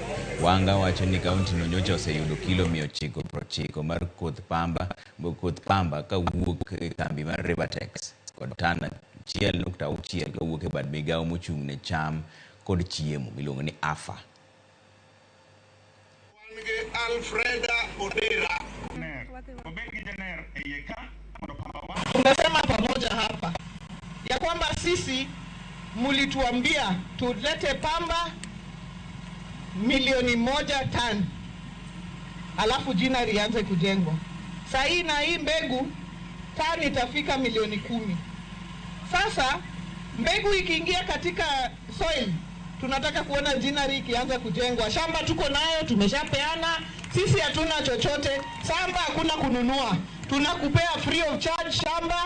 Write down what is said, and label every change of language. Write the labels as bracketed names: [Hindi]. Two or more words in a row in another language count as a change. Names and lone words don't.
[Luo (Kenya and Tanzania)] Wanga wacho ni kaunti no nyocha oseyudo kilo 990 mar koth pamba ka wuok e kambi mar Rivertex kod tana 1.6 ka wuok e bad migawo mochung' ne cham kod chiemo miluongo ni AFA. Alfreda Odera. [Swahili] Tunasema pamoja hapa ya kwamba sisi mulituambia tulete pamba milioni 1 tani, alafu jina lianze kujengwa. Sasa hii na hii mbegu tani itafika milioni 10. Sasa mbegu ikiingia katika soil, tunataka kuona jinari ikianza kujengwa. Shamba tuko nayo, tumeshapeana. Sisi hatuna chochote. Shamba hakuna kununua. Tunakupea [English] free of charge [Swahili] shamba.